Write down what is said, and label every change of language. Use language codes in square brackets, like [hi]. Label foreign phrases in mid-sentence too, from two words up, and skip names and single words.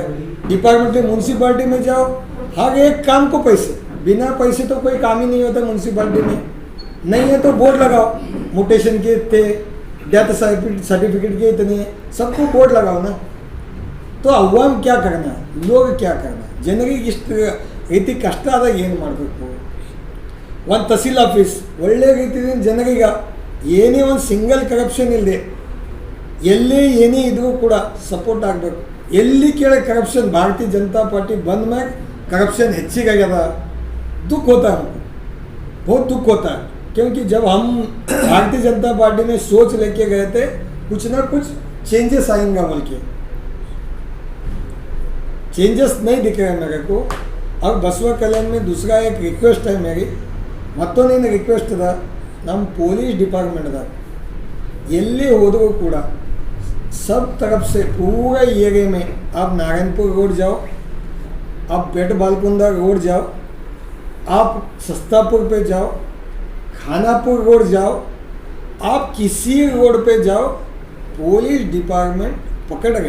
[hi] डिपार्टमेंट में म्यूनसिपाल्टी में जाओ, हर एक काम को पैसे, बिना पैसे तो कोई काम ही नहीं होता म्यूनसिपाल्टी में। नहीं है तो बोर्ड लगाओ, म्यूटेशन के इतने, [en] death certificate [hi] के इतने, सबको बोर्ड लगाओ ना। तो अवाम क्या करना, लोग क्या करना, [kn] ಜನರಿಗೆ ಇಷ್ಟು ರೀತಿ ಕಷ್ಟ ಆದಾಗ ಏನು ಮಾಡಬೇಕು। ಒಂದು [en] tahsil office [kn] ಒಳ್ಳೆ ರೀತಿಯಿಂದ ಜನರಿಗೆ ಏನೇ ಒಂದು [en] single corruption [kn] ಇಲ್ಲದೆ ಎಲ್ಲಿ ಏನೇ ಇದ್ರೂ ಕೂಡ ಸಪೋರ್ಟ್ ಆಗಬೇಕು। ಎಲ್ಲಿ ಕೇಳ [hi] करप्शन, भारतीय जनता पार्टी बंद में करप्शन ಹೆಚ್ಚಿಗಾಗ್ಯದ, दुख होता है हमको, बहुत दुख होता है। क्योंकि जब हम भारतीय जनता पार्टी में सोच लेके गए थे कुछ ना कुछ चेंजेस आएंगे बोल के, चेंजेस नहीं दिख रहे मेरे को। और बसवा कल्याण में दूसरा एक रिक्वेस्ट है मेरी, [kn] ಮತ್ತೊಂದೇನು ರಿಕ್ವೆಸ್ಟ್ ಅದ, ನಮ್ಮ ಪೊಲೀಸ್ ಡಿಪಾರ್ಟ್ಮೆಂಟ್ದಾಗ ಎಲ್ಲಿ ಹೋದರೂ ಕೂಡ [hi] सब तरफ से पूरा एरिया में, आप नारायणपुर रोड जाओ, आप पेट बालकुंदा रोड जाओ, आप सस्तापुर पे जाओ, खानापुर रोड जाओ, आप किसी रोड पे जाओ, [en] police department [hi] पकड़ रहे।